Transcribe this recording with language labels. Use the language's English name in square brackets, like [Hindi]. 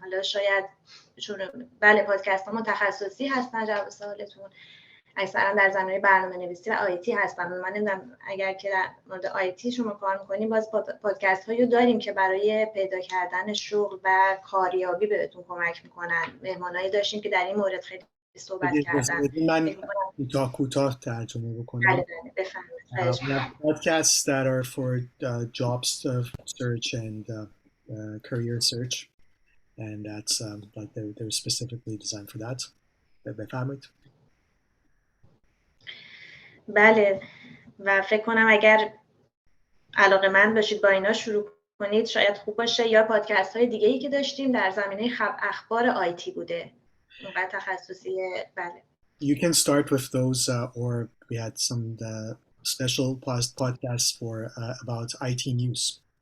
[Persian] حالا شاید چون بله پادکست ها ما تخصصی هستن، جواب سوالتون اکثرا در زمینه برنامه‌نویسی و آیتی هستن. من نمیدونم اگر که در مورد آیتی شما کار می‌کنید، باز پادکست هایی رو داریم که برای پیدا کردن شغل و کاریابی بهتون کمک میکنن. مهمانایی داشتیم که در این مورد خیلی صحبت کردن. من کوتاه ترجمه بکنم. بله بفرمایید. [English] Podcasts that are for job search and career search, and that's like they're specifically designed for that. [Persian] بفرمایید. بله و فکر کنم اگر علاقه‌مند باشید با اینا شروع کنید شاید خوب باشه. یا پادکست های دیگه‌ای که داشتیم در زمینه اخبار آیتی بوده، اونقدر تخصصی. بله. [English] You can start with those or we had some special podcasts for about IT news.